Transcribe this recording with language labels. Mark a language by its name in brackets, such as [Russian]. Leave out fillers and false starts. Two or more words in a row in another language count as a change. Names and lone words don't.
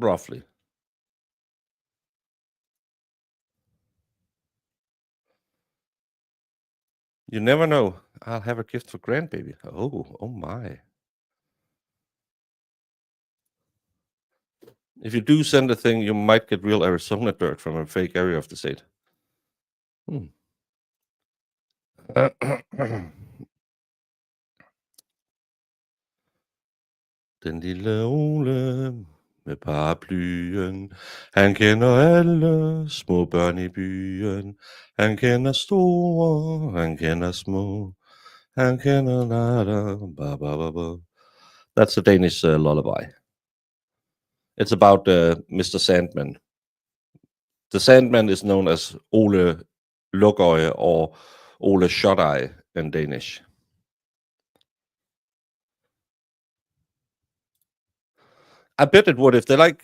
[English] You never know. I'll have a gift for grandbaby. Oh my. If you do send a thing, you might get real Arizona dirt from a fake area of the state. [Danish] Den lille Ole med paraplyen, han kender alle små børn i byen. Han kender store, han kender små, han kender nada, ba ba ba ba. [English] That's a Danish lullaby. It's about Mr. Sandman. The Sandman is known as Ole Lukøje or Ole Shut-Eye in Danish. I bet it would if they like.